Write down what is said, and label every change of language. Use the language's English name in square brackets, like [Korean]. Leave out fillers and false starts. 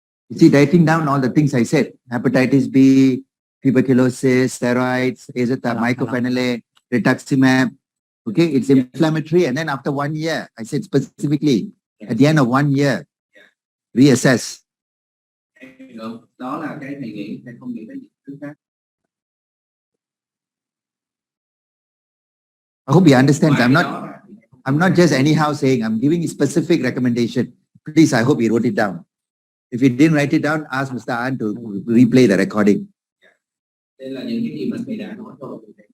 [English] Is he writing down all the things I said? Hepatitis B, tuberculosis, steroids, mycophenolate, rituximab. Okay, it's inflammatory, and then after 1 year, I said specifically, at the end of 1 year, reassess. [Vietnamese] Đó là cái thầy nghĩ, thầy không nghĩ tới những thứ khác. [English] I hope he understands. I'm not just anyhow saying. I'm giving a specific recommendation. Please, I hope he wrote it down. If he didn't write it down, ask Mr. An to replay the recording. [Vietnamese] Đây là những cái gì mà thầy đã nói rồi.